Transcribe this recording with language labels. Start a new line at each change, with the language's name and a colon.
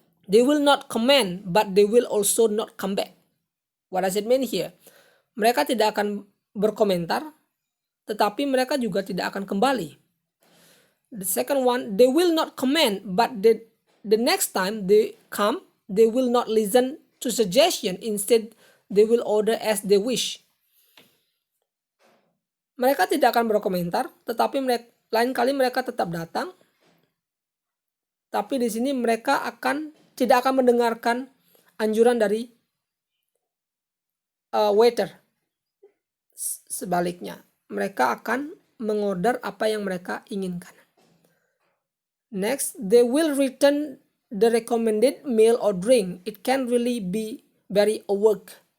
English: They will not comment, but they will also not come back. What does it mean here?
Indonesian: Mereka tidak akan berkomentar, tetapi mereka juga tidak akan kembali.
English: The second one, they will not comment, but the next time they come, they will not listen to suggestion. Instead, they will order as they wish.
Indonesian: Mereka tidak akan berkomentar, tetapi lain kali mereka tetap datang. Tapi di sini mereka tidak akan mendengarkan anjuran dari waiter. Sebaliknya, mereka akan mengorder apa yang mereka inginkan.
English: Next, they will return the recommended meal or drink. It can really be very awkward.